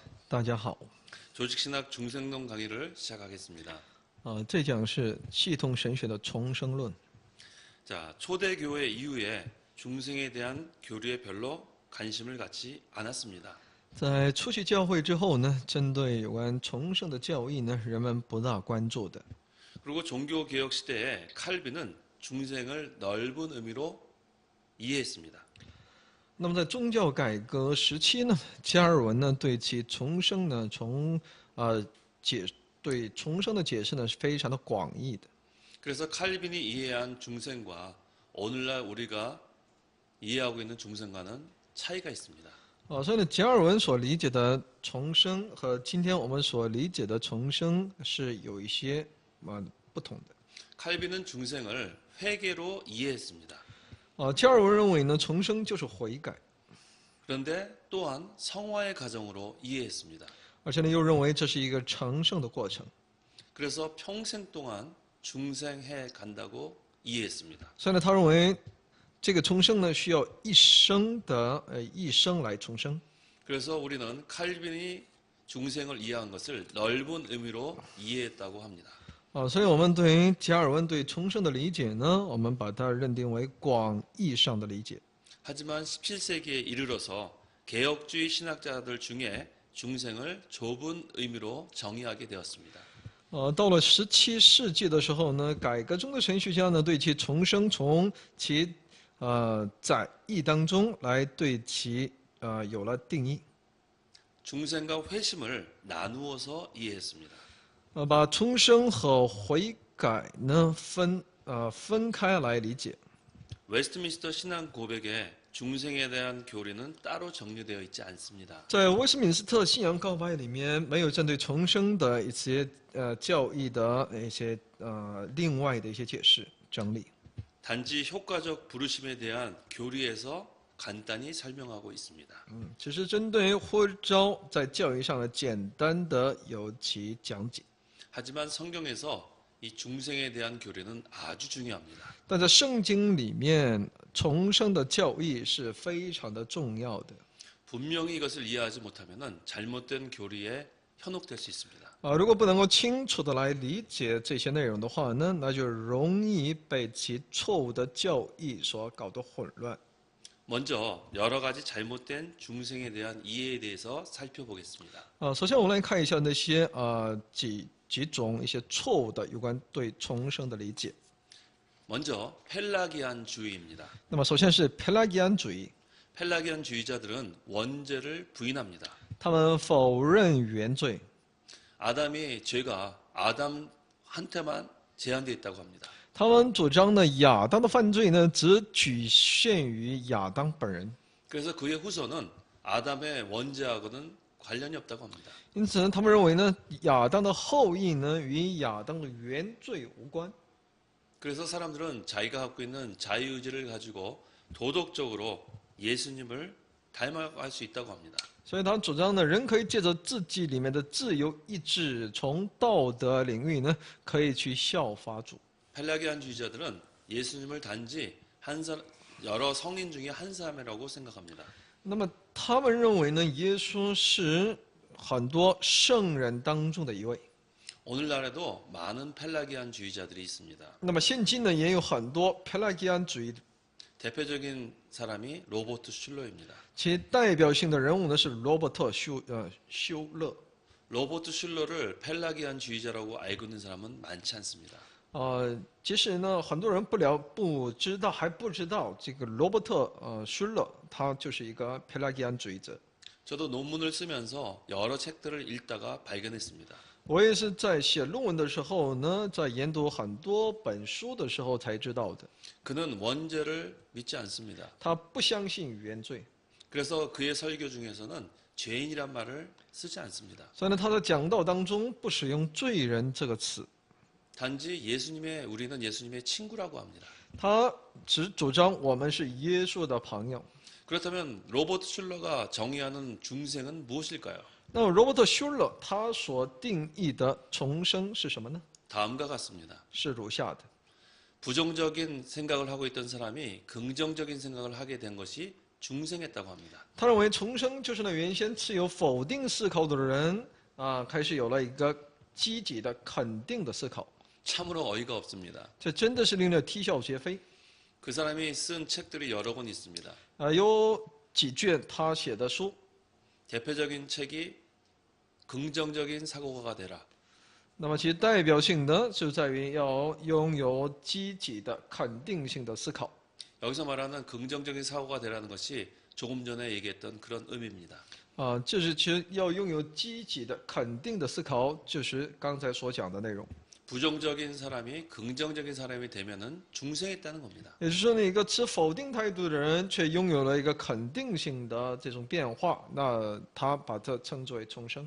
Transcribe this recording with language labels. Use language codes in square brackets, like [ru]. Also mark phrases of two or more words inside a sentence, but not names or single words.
[zh] 大家好， [ko] 조직신학 중생론 강의를 시작하겠습니다. [zh] 这讲是系统神学的重生论。 [ko] 자, 초대교회 이후에 중생에 대한 교리에 별로 관심을 갖지 않았습니다. [zh] 在初期教会之后呢，针对有关重生的教义呢，人们不大关注的。 [ko] 그리고 종교개혁 시대에 칼빈은 중생을 넓은 의미로 이해했습니다. [zh] 那么在宗教改革时期呢，加尔文呢对其重生呢，对重生的解释呢是非常的广义的。 [ko] 그래서 칼빈이 이해한 중생과 오늘날 우리가 이해하고 있는 중생과는 차이가 있습니다. [zh] 所以呢，加尔文所理解的重生和今天我们所理解的重生是有一些不同的。 [ko] 칼빈은 중생을 회개로 이해했습니다. [zh] 加尔文认为呢，重生就是悔改， [ko] 그런데 또한 성화의 과정으로 이해했습니다. [zh] 而且呢又认为这是一个成圣的过程。 [ko] 그래서 평생 동안 중생해 간다고 이해했습니다. [zh] 所以呢，他认为这个重生呢需要一生来重生。 [ko] 그래서 우리는 칼빈이 중생을 이해한 것을 넓은 의미로 이해했다고 합니다. [zh] 所以我们对于加尔文对重生的理解呢，我们把它认定为广义上的理解。 [ko] 하지만 17세기에 이르러서 개혁주의 신학자들 중에 중생을 좁은 의미로 정의하게 되었습니다. [zh] 到了17世纪的时候呢，改革中的神学家呢对其重生从其载义当中来对其有了定义。 [ko] 중생과 회심을 나누어서 이해했습니다. [zh] 把重生和悔改呢分开来理解。 [ko] 웨스트민스터 신앙 고백에 중생에 대한 교리는 따로 정리되어 있지 않습니다. [zh] 在威斯敏斯特信仰告白里面，没有针对重生的一些教义的一些另外的一些解释整理。 [ko] 단지 효과적 부르심에 대한 교리에서 간단히 설명하고 있습니다. [zh] 只是针对呼召在教义上的简单的有其讲解。 [ko] 하지만 성경에서 이 중생에 대한 교리는 아주 중요합니다. [zh] 但在圣经里面，重生的教义是非常的重要的。 [ko] 분명히 이것을 이해하지 못하면 잘못된 교리에 현혹될 수 있습니다. [zh] 如果不能够清楚的来理解这些内容的话呢，那就容易被其错误的教义所搞得混乱。 [ko] 먼저 여러 가지 잘못된 중생에 대한 이해에 대해서 살펴보겠습니다. [zh] 首先我们来看一下那些几种一些错误的有关对重生的理解。 [ko] 먼저 펠라기안주의입니다. [zh] 那么首先是佩拉吉安主义， [ko] 펠라기안주의자들은 원죄를 부인합니다. [zh] 他们否认原罪。 [ko] 아담의 죄가 아담한테만 제한되어 있다고 합니다. [zh] 他们主张呢，亚当的犯罪呢，只局限于亚当本人。 [ko] 그래서 그의 후손은 아담의 원죄하고는 관련이 없다고 합니다. [zh] 因此呢，他们认为呢，亚当的后裔呢，与亚当的原罪无关。 [ko] 그래서 사람들은 자기가 갖고 있는 자유의지를 가지고 도덕적으로 예수님을 닮아갈 수 있다고 합니다. [zh] 所以他主張呢，人可以借着自己里面的自由意志，从道德领域呢，可以去效法主。 [ko] 펠라기안주의자들은 예수님을 단지 여러 성인 중에 한 사람이라고 생각합니다. [zh] 那么他们认为呢，耶稣是很多圣人当中的一位。 [ko] 오늘날에도 많은 펠라기안주의자들이 있습니다. [zh] 那么现今呢，也有很多佩拉吉安主义， [ko] 대표적인 사람이 로버트 슐러입니다. [zh] 其代表性的人物呢是罗伯特休勒。 [ko] 로버트 슐러를 펠라기안주의자라고 알고 있는 사람은 많지 않습니다. [zh] 其实呢，很多人还不知道这个罗伯特舒勒，他就是一个佩拉吉安主义者。 [ko] 저도 논문을 쓰면서 여러 책들을 읽다가 발견했습니다. [zh] 我也是在写论文的时候呢，在研读很多本书的时候才知道的。 [ko] 그는 원죄를 믿지 않습니다. [zh] 他不相信原罪， [ko] 그래서 그의 설교 중에서는 죄인이란 말을 쓰지 않습니다. [zh] 所以呢，他的讲道当中不使用罪人这个词， [ko] 단지 우리는 예수님의 친구라고 합니다. [zh] 他只主张我们是耶稣的朋友。 [ko] 그렇다면 로버트 슐러가 정의하는 중생은 무엇일까요? [zh] 那么罗伯特休勒他所定义的重生是什么呢？ [ko] 다음과 같습니다. [zh] 是如下的。 [ko] 부정적인 생각을 하고 있던 사람이 긍정적인 생각을 하게 된 것이 중생했다고 합니다. [zh] 他认为重生就是呢原先持有否定思考的人开始有了一个积极的肯定的思考， [ko] 참으로 어이가 없습니다. [zh] 这真的是令人啼笑皆非。 [ko] 그 사람이 쓴 책들이 여러 권 있습니다. [zh] 有几卷他写的书， [ko] 대표적인 책이 긍정적인 사고가가 되라. [zh] 那么其代表性的就在于要拥有积极的肯定性的思考。 [ko] 여기서 말하는 긍정적인 사고가 되라는 것이 조금 전에 얘기했던 그런 의미입니다. [zh] 就是其实要拥有积极的肯定的思考，就是刚才所讲的内容。 [ko] 부정적인 사람이 긍정적인 사람이 되면은 중생했다는 겁니다. [zh] 也就是说呢，一个持否定态度的人却拥有了一个肯定性的这种变化，那他把这称之为重生。